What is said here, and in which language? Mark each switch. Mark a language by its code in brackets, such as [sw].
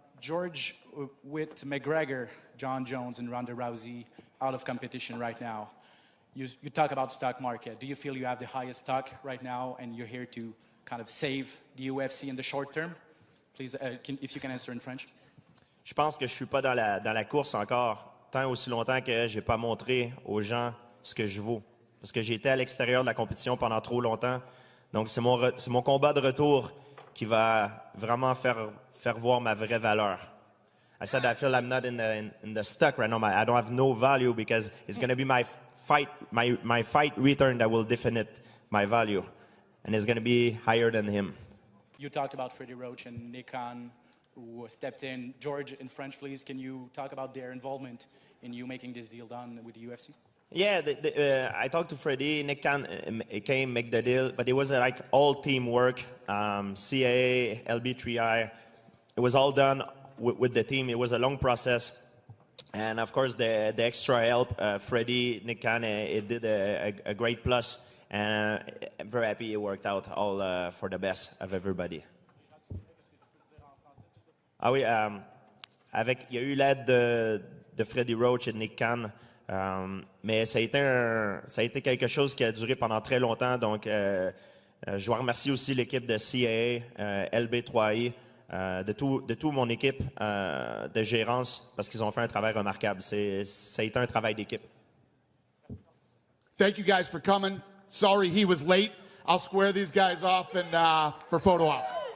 [en] George, with McGregor, John Jones, and Ronda Rousey out of competition right now, you talk about stock market. Do you feel you have the highest stock right now and you're here to kind of save the UFC in the short term? Please, if you can answer in French. [fr] Je pense que je suis pas dans la course encore tant aussi longtemps que j'ai pas montré aux gens ce que je vaux. Parce que j'ai été à l'extérieur de la compétition pendant trop longtemps. Donc, c'est mon combat de retour qui va vraiment faire voir ma vraie valeur. [en] I said I feel I'm not in the stuck right now. I don't have no value because it's going to be my fight return that will define my value. And it's going to be higher than him. You talked about Freddie Roach and Nick Khan, who stepped in. George, in French, please, can you talk about their involvement in you making this deal done with the UFC? Yeah, I talked to Freddie. Nick Khan came make the deal, but it was like all teamwork. CAA, LB3I, it was all done with the team. It was a long process, and of course the extra help. Freddie, Nick Khan, it did a great plus, and I'm very happy it worked out all for the best of everybody. [fr] Ah oui, il y a eu l'aide de Freddie Roach et de Nick Khan. Mais ça a été quelque chose qui a duré pendant très longtemps. Donc, je dois remercier aussi l'équipe de CAA, LB3I, de toute mon équipe de gérance parce qu'ils ont fait un travail remarquable. Ça a été un travail d'équipe. [en] Thank you guys for coming. Sorry he was late. I'll square these guys off and for photo ops.